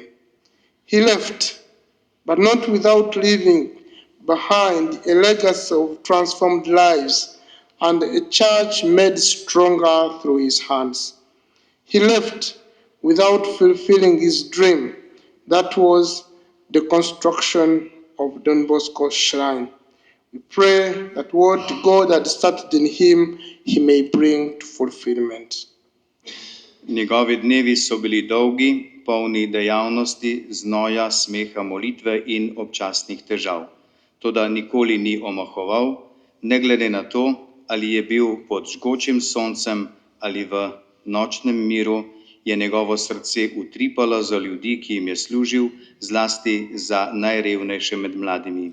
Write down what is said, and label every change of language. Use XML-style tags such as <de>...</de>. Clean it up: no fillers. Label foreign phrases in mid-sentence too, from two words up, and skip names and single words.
<en>He left, but not without leaving behind a legacy of transformed lives and a church made stronger through his hands. He left without fulfilling his dream, that was the construction of Don Bosco's shrine. We pray that what God had started in him, he may bring to fulfillment.</en> <sl>Njegovi dnevi so bili dolgi, polni dejavnosti, znoja, smeha, molitve in občasnih težav. Toda nikoli ni omahoval, ne glede na to, ali je bil pod žgočim soncem ali v nočnem miru, je njegovo srce utripalo za ljudi, ki jim je služil, zlasti za najrevnejše med mladimi.</sl>